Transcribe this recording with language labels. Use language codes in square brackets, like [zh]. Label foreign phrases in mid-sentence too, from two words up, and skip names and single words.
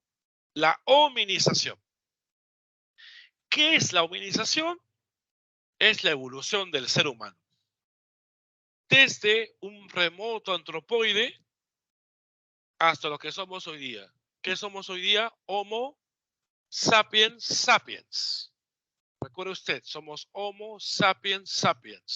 [es] La hominización. ¿Qué es la hominización? Es la evolución del ser humano. Desde un remoto antropoide hasta lo que somos hoy día. ¿Qué somos hoy día? Homo sapiens sapiens. Recuerde usted, somos Homo sapiens sapiens.